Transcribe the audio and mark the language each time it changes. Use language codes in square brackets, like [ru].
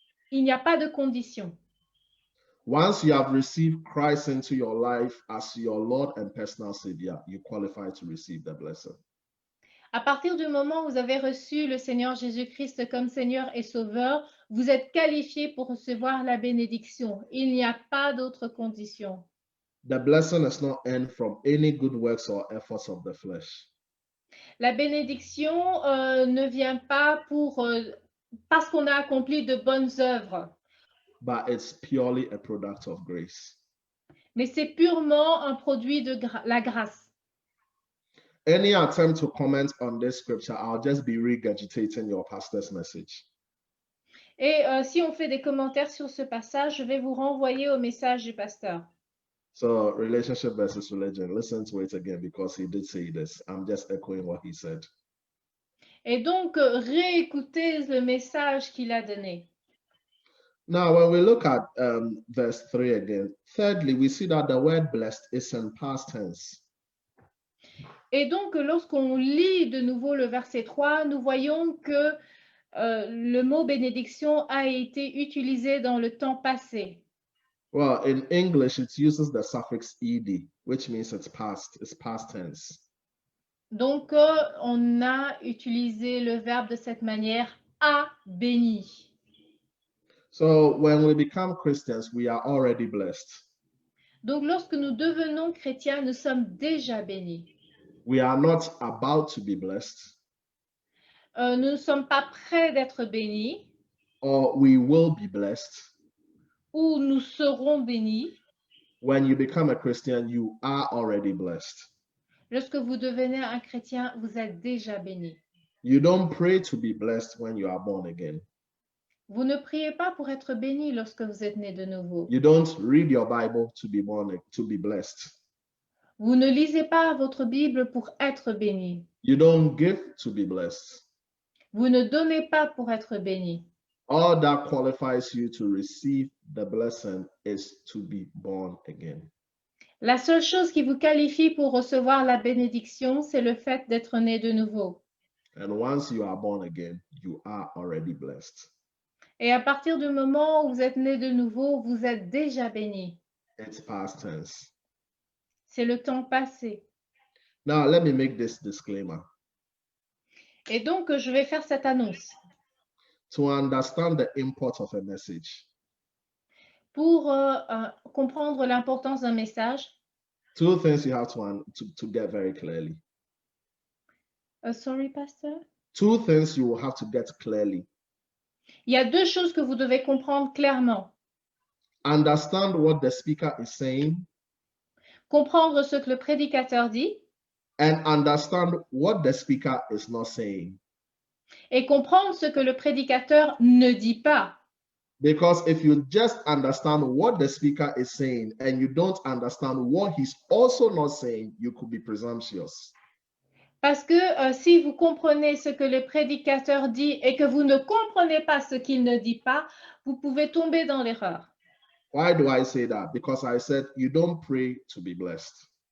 [fr] Il n'y a pas de condition. [en] Once you have received Christ into your life as your Lord and personal Savior, you qualify to receive the blessing. [fr] À partir du moment où vous avez reçu le Seigneur Jésus-Christ comme Seigneur et Sauveur, vous êtes qualifié pour recevoir la bénédiction. Il n'y a pas d'autre condition. [en] The blessing is not earned from any good works or efforts of the flesh. [fr] La bénédiction ne vient pas parce qu'on a accompli de bonnes œuvres. [en] But it's purely a product of grace. [fr] Mais c'est purement un produit de la grâce. [en] Any attempt to comment on this scripture, I'll just be regurgitating your pastor's message. [fr] Et si on fait des commentaires sur ce passage, je vais vous renvoyer au message du pasteur. [en] So, relationship versus religion. Listen to it again because he did say this. I'm just echoing what he said. [fr] Et donc, réécoutez le message qu'il a donné. [en] Now, when we look at verse 3 again, thirdly, we see that the word blessed is in past tense. [fr] Et donc, lorsqu'on lit de nouveau le verset 3, nous voyons que le mot bénédiction a été utilisé dans le temps passé. [en] Well, in English, it uses the suffix ed, which means it's past tense. [fr] Donc, on a utilisé le verbe de cette manière, a béni. [en] So when we become Christians, we are already blessed. [fr] Donc, lorsque nous devenons chrétiens, nous sommes déjà bénis. [en] We are not about to be blessed. [fr] Nous ne sommes pas prêts d'être bénis. [en] Or we will be blessed. [fr] Ou nous serons bénis. [en] When you become a Christian, you are already blessed. [fr] Lorsque vous devenez un chrétien, vous êtes déjà béni. [en] You don't pray to be blessed when you are born again. [fr] Vous ne priez pas pour être béni lorsque vous êtes né de nouveau. [en] You don't read your Bible to be blessed. [fr] Vous ne lisez pas votre Bible pour être béni. [en] You don't give to be blessed. [fr] Vous ne donnez pas pour être béni. [en] All that qualifies you to receive the blessing is to be born again. [fr] La seule chose qui vous qualifie pour recevoir la bénédiction, c'est le fait d'être né de nouveau. [en] And once you are born again, you are already blessed. [fr] Et à partir du moment où vous êtes né de nouveau, vous êtes déjà béni. [en] It's past tense. [fr] C'est le temps passé. [en] Now, let me make this disclaimer. [fr] Et donc, je vais faire cette annonce. [en] To understand the import of a message. [fr] Pour comprendre l'importance d'un message. [en] Two things you have to get very clearly. Sorry, Pastor? Two things you will have to get clearly. [fr] Il y a deux choses que vous devez comprendre clairement. [en] Understand what the speaker is saying. [fr] Comprendre ce que le prédicateur dit. [en] And understand what the speaker is not saying. [fr] Et comprendre ce que le prédicateur ne dit pas. [en] Because if you just understand what the speaker is saying and you don't understand what he's also not saying, you could be presumptuous. [fr] Parce que si vous comprenez ce que le prédicateur dit et que vous ne comprenez pas ce qu'il ne dit pas, vous pouvez tomber dans l'erreur. [en] Why do I say that? Because I said you don't pray to be blessed.